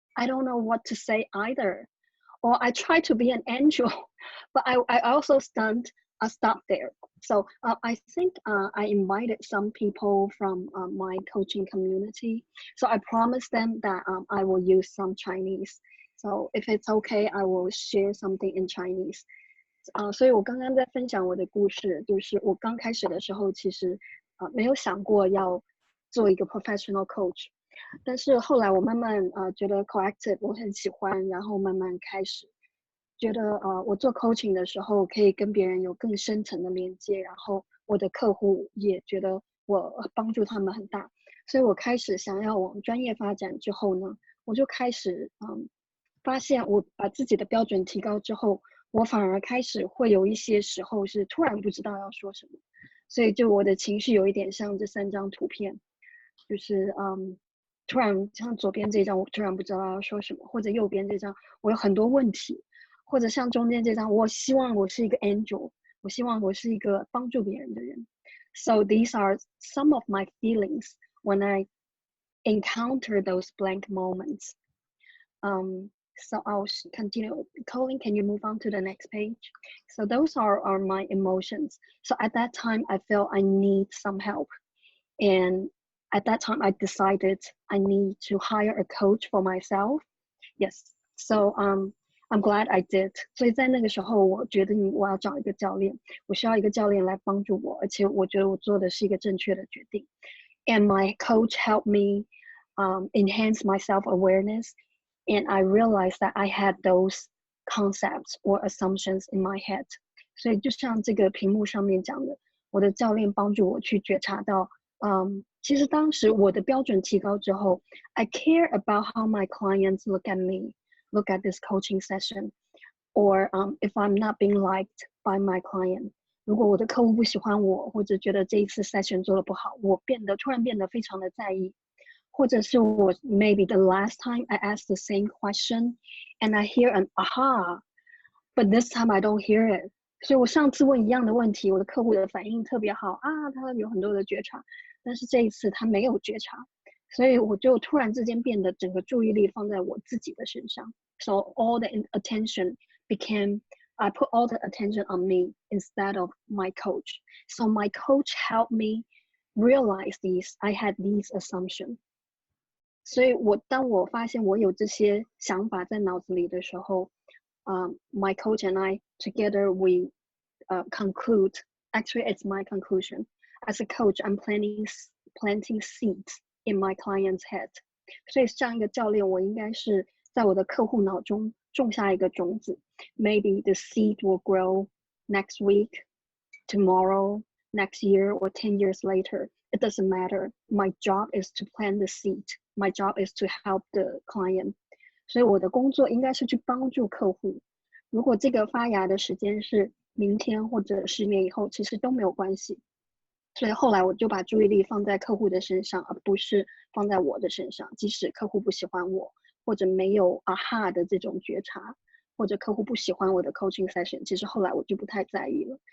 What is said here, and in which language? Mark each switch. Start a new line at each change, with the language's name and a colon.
English: I don't know what to say either. Or I try to be an angel, but I also stopped there. So I think I invited some people from my coaching community. So I promised them that I will use some Chinese. So if it's okay, I will share something in Chinese.
Chinese: 所以我刚刚在分享我的故事，就是我刚开始的时候，其实没有想过要做一个 professional coach， 但是后来我慢慢觉得 collective 我很喜欢，然后慢慢开始。觉得我做 coaching 的时候可以跟别人有更深层的连接，然后我的客户也觉得我帮助他们很大，所以我开始想要往专业发展之后呢，我就开始发现我把自己的标准提高之后，我反而开始会有一些时候是突然不知道要说什么，所以就我的情绪有一点像这3张图片，就是突然像左边这张我突然不知道要说什么，或者右边这张我有很多问题，或者像中间这张我希望我是一个 angel， 我希望我是一个帮助别人的人。
English: So these are some of my feelings when I encounter those blank moments. So I'll continue. Colin, can you move on to the next page? So those are my emotions. So at that time, I felt I need some help. And at that time, I decided I need to hire a coach for myself. Yes. So I'm glad I did.
Chinese: 所以在那个时候，我决定我要找一个教练，我需要一个教练来帮助我，而且我觉得我做的是一个正确的决定。
English: And my coach helped me enhance my self-awareness. And I realized that I had those concepts or assumptions in my head.
Chinese: 所以就像这个屏幕上面讲的，我的教练帮助我去觉察到，其实当时我的标准提高之后
English: I care about how my clients look at me, look at this coaching session, or if I'm not being liked by my client.
Chinese: 如果我的客户不喜欢我，或者觉得这一次 session 做得不好，我突然变得非常的在意。或者是我
English: maybe the last time I asked the same question and I hear an aha, but this time I don't hear it.
Chinese: 所以我上次问一样的问题，我的客户的反应特别好啊，他有很多的觉察，但是这一次他没有觉察，所以我就突然之间变得整个注意力放在我自己的身上。
English: So all the attention became, I put all the attention on me instead of my coach. So my coach helped me realize these, I had these assumptions.
Chinese: 所以当我发现我有这些想法在脑子里的时候，
English: my coach and I together we conclude. Actually, it's my conclusion. As a coach, I'm planting seeds in my client's head.
Chinese: 所以像一个教练，我应该是在我的客户脑中种下一个种子。
English: Maybe the seed will grow next week, tomorrow, next year, or 10 years later. It doesn't matter. My job is to plant the seed. My job is to help the client.
Chinese: 所以我的工作应该是去帮助客户。如果这个发芽的时间是明天或者10年以后，其实都没有关系。所以后来我就把注意力放在客户的身上，而不是放在我的身上。即使客户不喜欢我，或者没有 aha 的这种觉察，或者客户不喜欢我的 coaching session， 其实后来我就不太在意了。